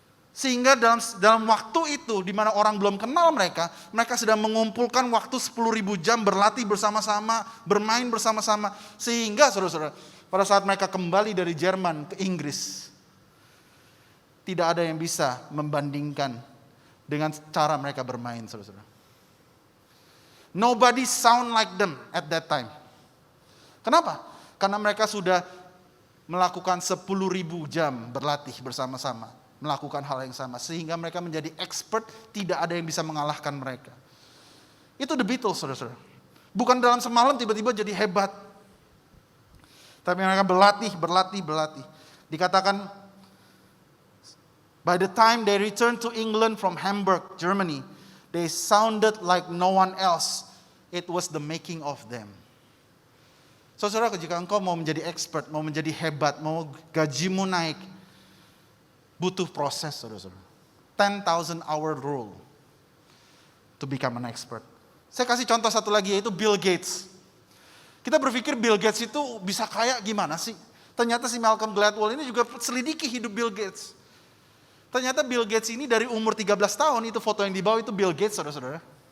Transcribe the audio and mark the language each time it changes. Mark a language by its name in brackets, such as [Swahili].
[Indonesian] Sehingga dalam waktu itu, di mana orang belum kenal mereka sedang mengumpulkan waktu 10.000 jam berlatih bersama-sama, bermain bersama-sama. Sehingga saudara-saudara, pada saat mereka kembali dari Jerman ke Inggris, tidak ada yang bisa membandingkan dengan cara mereka bermain, saudara-saudara. [English] Nobody sound like them at that time. [Indonesian] Kenapa? Karena mereka sudah melakukan 10.000 jam berlatih bersama-sama, melakukan hal yang sama, sehingga mereka menjadi expert, tidak ada yang bisa mengalahkan mereka. Itu The Beatles, saudara-saudara. Bukan dalam semalam tiba-tiba jadi hebat. Tapi mereka berlatih. Dikatakan, [English] by the time they returned to England from Hamburg, Germany, they sounded like no one else. It was the making of them. [Indonesian] Saudara, jika engkau mau menjadi expert, mau menjadi hebat, mau gajimu naik, butuh proses, saudara-saudara. [English] 10,000 hour rule to become an expert. [Indonesian] Saya kasih contoh satu lagi, yaitu Bill Gates. Kita berpikir Bill Gates itu bisa kaya gimana sih? Ternyata si Malcolm Gladwell ini juga selidiki hidup Bill Gates. Ternyata Bill Gates ini dari umur 13 tahun, itu foto yang di bawah itu Bill Gates, saudara-saudara.